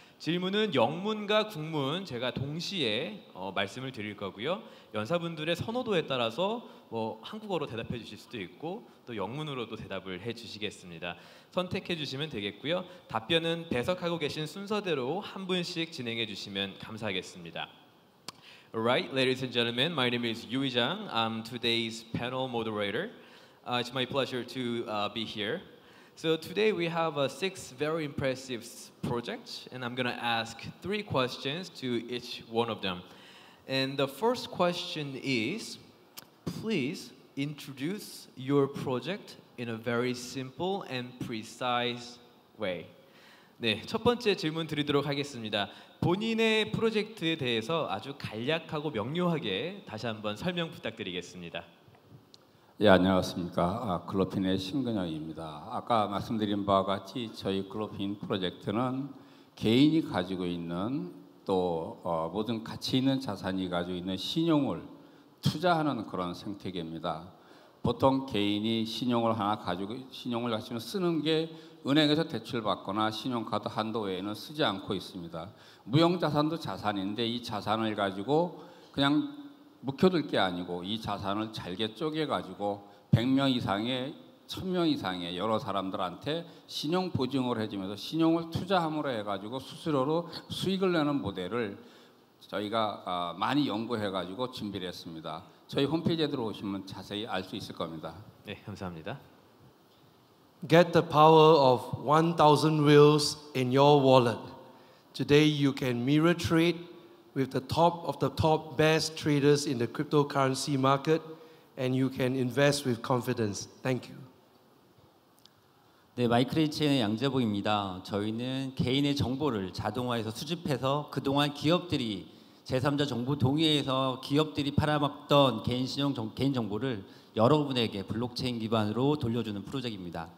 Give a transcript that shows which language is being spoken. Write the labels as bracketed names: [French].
[Korean] 질문은 영문과 국문 제가 동시에 말씀을 드릴 거고요. 연사분들의 선호도에 따라서 뭐 한국어로 대답해 주실 수도 있고 또 영문으로도 대답을 해 주시겠습니다. 선택해 주시면 되겠고요. 답변은 배석하고 계신 순서대로 한 분씩 진행해 주시면 감사하겠습니다. [English] Alright, ladies and gentlemen, my name is Yui Jang. I'm today's panel moderator. It's my pleasure to be here. So today we have 6 very impressive projects, and I'm going to ask 3 questions to each one of them. And the first question is, please introduce your project in a very simple and precise way. [Korean] 네, 첫 번째 질문 드리도록 하겠습니다. 본인의 프로젝트에 대해서 아주 간략하고 명료하게 다시 한번 설명 부탁드리겠습니다. 예, 안녕하십니까. 글로핀의 신근영입니다. 아까 말씀드린 바와 같이 저희 글로핀 프로젝트는 개인이 가지고 있는 또 모든 가치 있는 자산이 가지고 있는 신용을 투자하는 그런 생태계입니다. 보통 개인이 신용을 가지고 쓰는 게 은행에서 대출받거나 신용카드 한도 외에는 쓰지 않고 있습니다. 무형자산도 자산인데 이 자산을 가지고 그냥 묵혀둘 게 아니고 이 자산을 잘게 쪼개가지고 100명 이상의 1000명 이상의 여러 사람들한테 신용 보증을 해주면서 신용을 투자함으로 해가지고 수수료로 수익을 내는 모델을 저희가 많이 연구해가지고 준비를 했습니다. 저희 홈페이지에 들어오시면 자세히 알 수 있을 겁니다. 네, 감사합니다. [English] Get the power of 1,000 wheels in your wallet. Today you can mirror trade with the top best traders in the cryptocurrency market, and you can invest with confidence. Thank you. [Korean] 네, 마이크레이치의 양재봉입니다. 저희는 개인의 정보를 자동화해서 수집해서 그동안 기업들이 제3자 정보 동의해서 기업들이 팔아먹던 개인 정보를 여러분에게 블록체인 기반으로 돌려주는 프로젝트입니다.